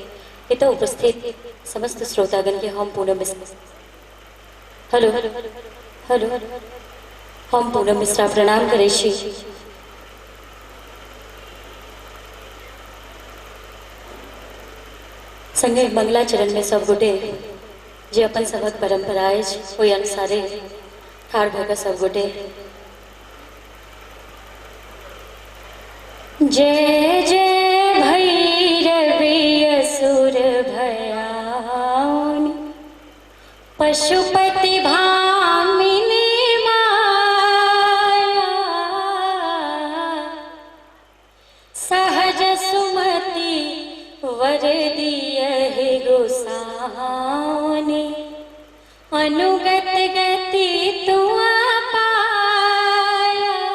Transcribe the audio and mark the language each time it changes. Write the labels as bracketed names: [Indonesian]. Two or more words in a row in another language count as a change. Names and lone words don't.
[Maithili] इत उपस्थित समस्त श्रोतागण के हम पूनम हेलो हेलो हम पूनम मिश्रा प्रणाम करे छी। संगे मंगलाचरण में सब गोटे जे अपन सबक परंपरा ओहि अनुसारे ठाड़ भऽ सब गोटे जय जय भैरवी असुर भयावनी पशुपति भामिनी माया सहज सुमति वर दियहि गोसाउनि अनुगत गति तुआ पाया।